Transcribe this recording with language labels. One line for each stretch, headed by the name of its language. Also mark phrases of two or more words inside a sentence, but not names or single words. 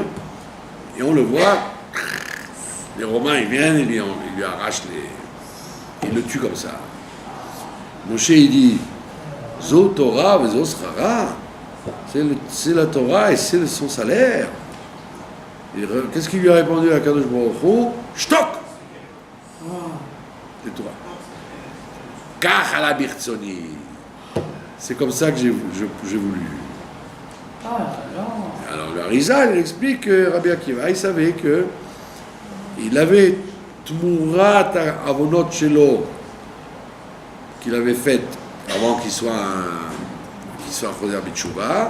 French: Et on le voit, les Romains, ils viennent, ils lui arrachent ils le tuent comme ça. Moshe, il dit,
Hebrew: זו תורה, זו שררה,
French: c'est la Torah et c'est son salaire. Qu'est-ce qu'il lui a répondu à
Hebrew: קדוש ברוך הוא?
French: Shtok! C'est Torah.
Hebrew: כך עלה ברצוני.
French: C'est comme ça que j'ai voulu. Alors le Harizal, il explique que Rabbi Akiva, il savait que il avait
Hebrew: תמורת עוונות שלו
French: qu'il avait fait avant qu'il soit un
Hebrew: חוזר בתשובה.